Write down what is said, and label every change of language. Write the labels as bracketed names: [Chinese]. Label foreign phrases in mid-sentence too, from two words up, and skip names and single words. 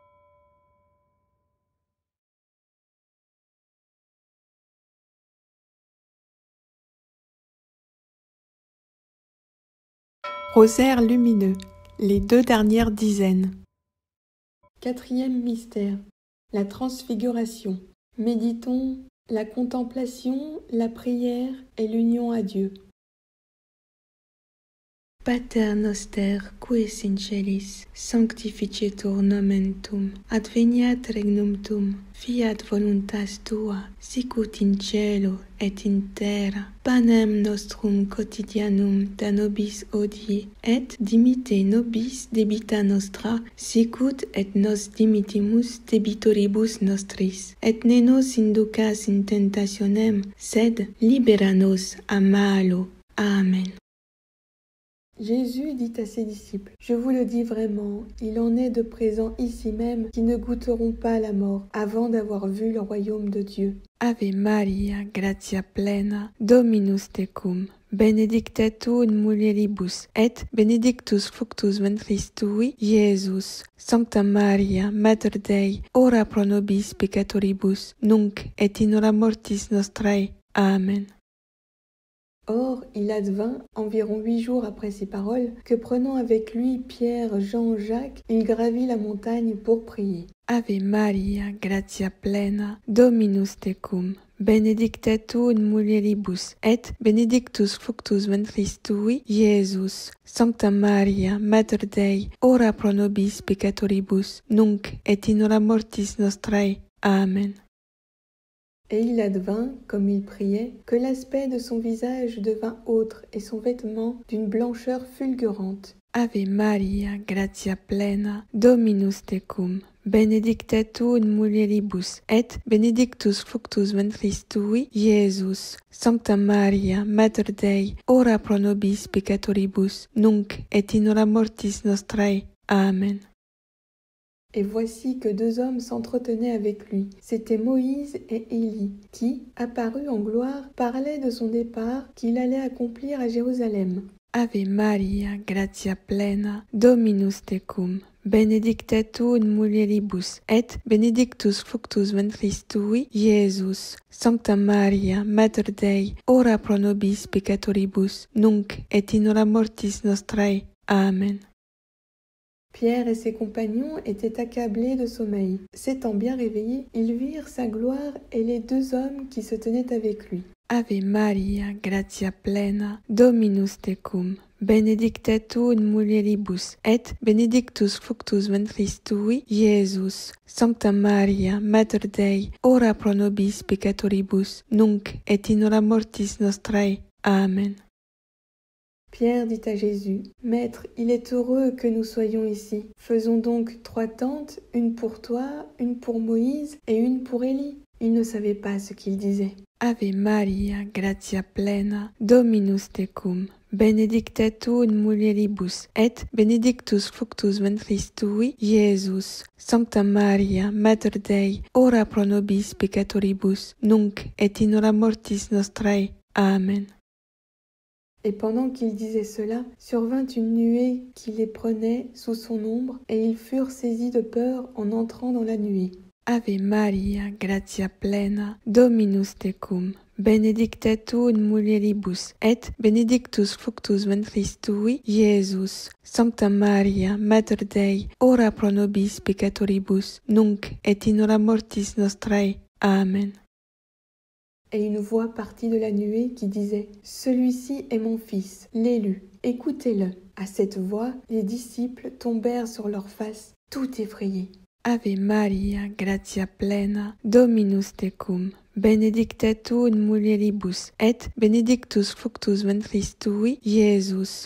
[French] Rosaire lumineux, les 2 dernières dizaines. 4e mystère, la transfiguration. Méditons la contemplation, la prière et l'union à Dieu. [Latin] Pater noster, qui es in celis, sanctificetur nomen tuum, adveniat regnum tuum, fiat voluntas tua, sicut in cielo et in terra. Panem nostrum quotidianum da nobis hodie, et dimitte nobis debita nostra, sicut et nos dimittimus debitoribus nostris. Et ne nos inducas in tentationem, sed libera nos a malo. Amen. [French] Jésus dit à ses disciples, « Je vous le dis vraiment, il en est de présents ici même qui ne goûteront pas la mort avant d'avoir vu le royaume de Dieu. » [Latin] Ave Maria, gratia plena, Dominus tecum, benedicta tu in mulieribus, et benedictus fructus ventris tui, Iesus. Sancta Maria, Mater Dei, ora pro nobis peccatoribus, nunc et in hora mortis nostrae. Amen. [French] Or, il advint, environ 8 jours après ces paroles, que prenant avec lui Pierre, Jean, Jacques, il gravit la montagne pour prier. [Latin] Ave Maria, gratia plena, Dominus tecum, benedicta tu in mulieribus, et benedictus fructus ventris tui, Iesus. Sancta Maria, Mater Dei, ora pro nobis peccatoribus, nunc et in hora mortis nostrae. Amen. [French] Et il advint, comme il priait, que l'aspect de son visage devint autre et son vêtement d'une blancheur fulgurante. [Latin] Ave Maria, gratia plena, Dominus tecum, benedicta tu in mulieribus, et benedictus fructus ventris tui, Iesus. Sancta Maria, Mater Dei, ora pro nobis peccatoribus, nunc et in hora mortis nostrae. Amen. [French] Et voici que 2 hommes s'entretenaient avec lui. C'étaient Moïse et Élie, qui, apparus en gloire, parlaient de son départ qu'il allait accomplir à Jérusalem. [Latin] Ave Maria, gratia plena, Dominus tecum, benedicta tu in mulieribus, et benedictus fructus ventris tui, Iesus. Sancta Maria, Mater Dei, ora pro nobis peccatoribus, nunc et in hora mortis nostrae. Amen. [French] Pierre et ses compagnons étaient accablés de sommeil. S'étant bien réveillés, ils virent sa gloire et les 2 hommes qui se tenaient avec lui. [Latin] Ave Maria, gratia plena, Dominus tecum, benedicta tu in mulieribus, et benedictus fructus ventris tui, Iesus. Sancta Maria, Mater Dei, ora pro nobis peccatoribus, nunc et in hora mortis nostrae. Amen. [French] Pierre dit à Jésus, « Maître, il est heureux que nous soyons ici. Faisons donc 3 tentes, une pour toi, une pour Moïse et une pour Élie. » Il ne savait pas ce qu'il disait. [Latin] Ave Maria, gratia plena, Dominus tecum, benedicta tu in mulieribus, et benedictus fructus ventris tui, Iesus. Sancta Maria, Mater Dei, ora pro nobis peccatoribus, nunc et in hora mortis nostrae. Amen. [French] Et pendant qu'il disait cela, survint une nuée qui les prenait sous son ombre, et ils furent saisis de peur en entrant dans la nuée. [Latin] Ave Maria, gratia plena, Dominus tecum, benedicta tu in mulieribus, et benedictus fructus ventris tui, Iesus. Sancta Maria, Mater Dei, ora pro nobis peccatoribus, nunc et in hora mortis nostrae. Amen. [French] Et une voix partit de la nuée qui disait « Celui-ci est mon fils, l'élu, écoutez-le ». À cette voix, les disciples tombèrent sur leurs faces, tout effrayés. [Latin] Ave Maria, gratia plena, Dominus tecum, benedicta tu in mulieribus, et benedictus fructus ventris tui, Iesus.